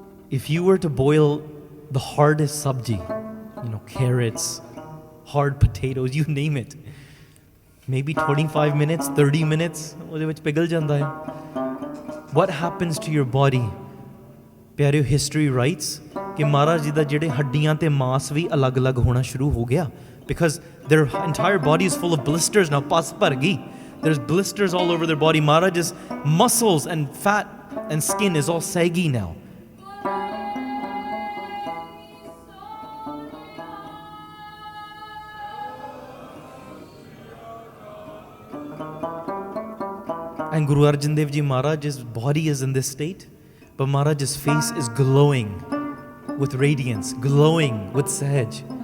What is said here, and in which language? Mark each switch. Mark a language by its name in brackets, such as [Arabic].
[English] if you were to boil the hardest sabji, carrots, hard potatoes, you name it, maybe 25 minutes, 30 minutes, [Punjabi] ਉਹਦੇ ਵਿੱਚ ਪਿਘਲ ਜਾਂਦਾ ਹੈ. [English] What happens to your body? [Punjabi] ਪਿਆਰਿਓ, [English] history writes [Punjabi] ਕਿ ਮਹਾਰਾਜ ਜੀ ਦਾ ਜਿਹੜੇ ਹੱਡੀਆਂ ਤੇ ਮਾਸ ਵੀ ਅਲੱਗ-ਅਲੱਗ ਹੋਣਾ ਸ਼ੁਰੂ ਹੋ ਗਿਆ, [English] because their entire body is full of blisters now. [Punjabi] ਪਸ ਭਰ ਗਈ. [English] There's blisters all over their body. Maharaj's muscles and fat and skin is all saggy now. And Guru Arjan Dev Ji Maharaj's body is in this state, but Maharaj's face is glowing with radiance, glowing with sahaj.